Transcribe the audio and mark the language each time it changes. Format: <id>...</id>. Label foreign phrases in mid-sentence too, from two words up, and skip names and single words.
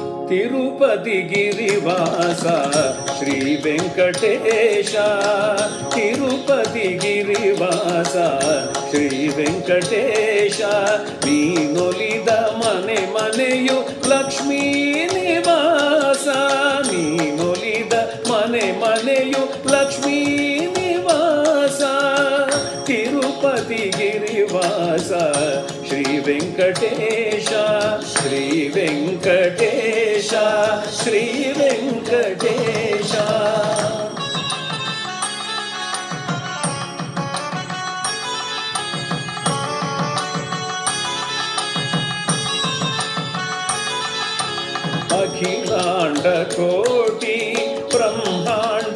<te>తిరుపతి గిరివాస శ్రీ వెంకటేశ తిరుపతి గిరివాస</te> <kn>ಶ್ರೀ ವೆಂಕಟೇಶ ನೀನೊಲಿದ ಮನೆ ಮನೆಯು ಲಕ್ಷ್ಮೀ ನಿವಾಸ ನೀನೊಲಿದ ಮನೆ ಮನೆಯು ಲಕ್ಷ್ಮೀ ನಿವಾಸ ತಿರುಪತಿ ಗಿರಿವಾಸ ಶ್ರೀ ವೆಂಕಟೇಶ ಶ್ರೀ ವೆಂಕಟೇಶ ಶ್ರೀ ವೆಂಕಟೇಶ</kn> <sa>अखिलांड कोटि ब्रह्मांड</sa>